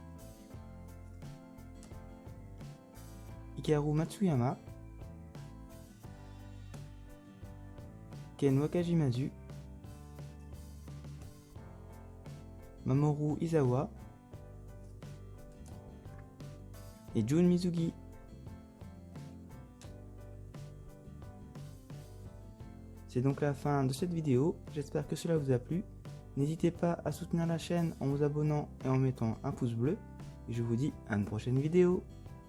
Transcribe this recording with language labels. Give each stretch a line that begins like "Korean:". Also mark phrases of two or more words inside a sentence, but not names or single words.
French: Hikaru Matsuyama, Ken Wakajimazu, Mamoru Izawa et Jun Mizugi. C'est donc la fin de cette vidéo, j'espère que cela vous a plu. N'hésitez pas à soutenir la chaîne en vous abonnant et en mettant un pouce bleu. Et je vous dis à une prochaine vidéo.